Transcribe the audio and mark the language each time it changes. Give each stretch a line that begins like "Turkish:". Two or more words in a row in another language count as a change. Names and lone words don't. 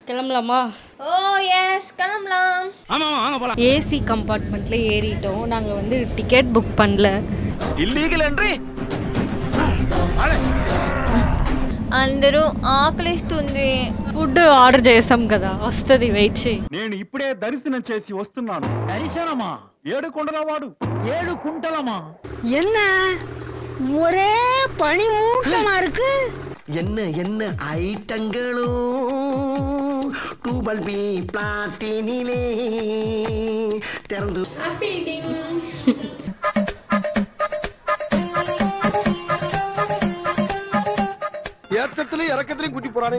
Tamil: கிளம்பலாமா?
English: oh yes
Tamil: கிளம்பலாம். ஆமா வாங்க போலாம்.
English: AC compartment
Tamil: ஏறிட்டோம். நாங்க வந்து
English: ticket book
Tamil: பண்ணல.
English: illegal entry.
Telugu: అందరూ ఆకలిస్తుంది.
English: food order
Telugu: చేసాం కదా, వస్తుంది, వెయిట్ చేయి. నేను ఇప్పుడే దర్శనం చేసి వస్తున్నాను. దర్శనమా? 7 కొండలవాడు 7 కుంటలమా?
Tamil: என்ன ஒரே பனி மூட்டமா இருக்கு. என்ன என்ன ஐட்டங்களோ டூபல் பி பிளாட்டினிலே திறந்து ஏத்தத்திலயும் இறக்கத்திலயும் கூட்டி போறானே.